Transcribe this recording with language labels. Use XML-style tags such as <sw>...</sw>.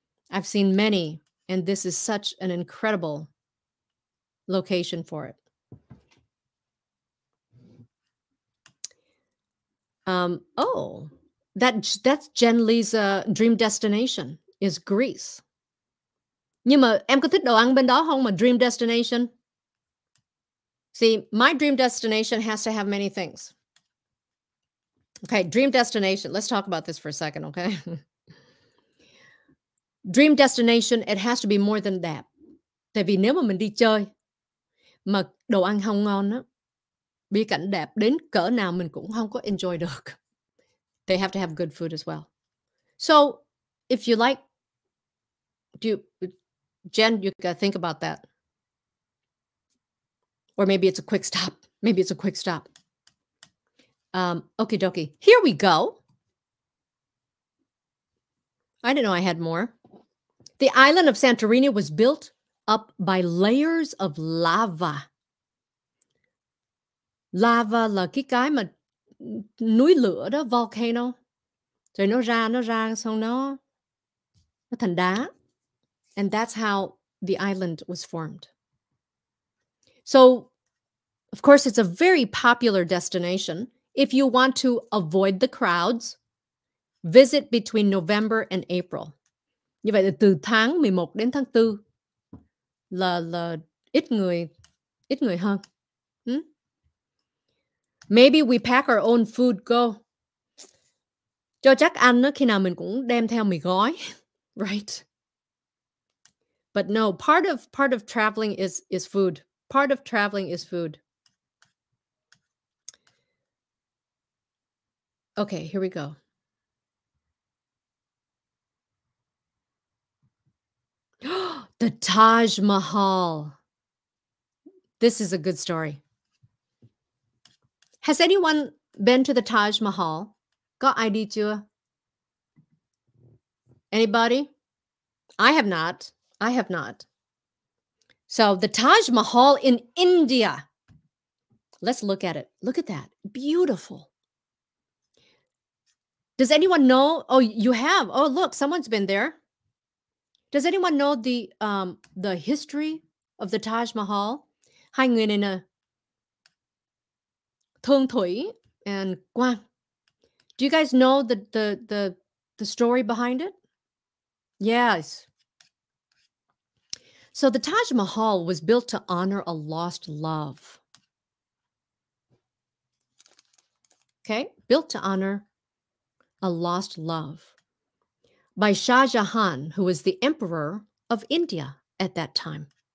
<en>I've seen many, and this is such an incredible location for it. Oh, that's Jen Lee's dream destination is Greece.</en> <vi>Nhưng mà em có thích đồ ăn bên đó không mà dream destination?</vi> <en>See, my dream destination has to have many things. Okay, dream destination. Let's talk about this for a second, okay? Dream destination, it has to be more than that.</en> <vi>Tại vì nếu mà mình đi chơi mà đồ ăn không ngon á, bi cảnh đẹp đến cỡ nào mình cũng không có enjoy được.</vi> <en>They have to have good food as well. So, if you like, Jen, you gotta think about that. Or maybe it's a quick stop. Maybe it's a quick stop. Okie dokie. Here we go. I didn't know I had more. The island of Santorini was built up by layers of lava.</en> <vi>Lava là cái mà núi lửa đó, volcano. Rồi nó ra xong nó thành đá.</vi> <en>And that's how the island was formed. So, of course, it's a very popular destination. If you want to avoid the crowds, visit between November and April.</en> <vi>Như vậy là từ tháng 11 đến tháng 4 là ít người hơn.</vi> <en>Maybe we pack our own food go.</en> <vi>Cho chắc ăn đó, khi nào mình cũng đem theo mì gói, right?</vi> <en>But no, part of traveling is food. Part of traveling is food. Okay, here we go. The Taj Mahal. This is a good story. Has anyone been to the Taj Mahal?</en> <vi>Có ai đi chưa?</vi> <en>Anybody? I have not. I have not. So the Taj Mahal in India. Let's look at it. Look at that. Beautiful. Does anyone know? Oh, you have. Oh, look, someone's been there. Does anyone know the history of the Taj Mahal?</en> <vi>Hai người này nè, Thương Thủy and Quang.</vi> <en>Do you guys know the story behind it? Yes. So the Taj Mahal was built to honor a lost love. Okay, built to honor a lost love by Shah Jahan, who was the emperor of India at that time.</en>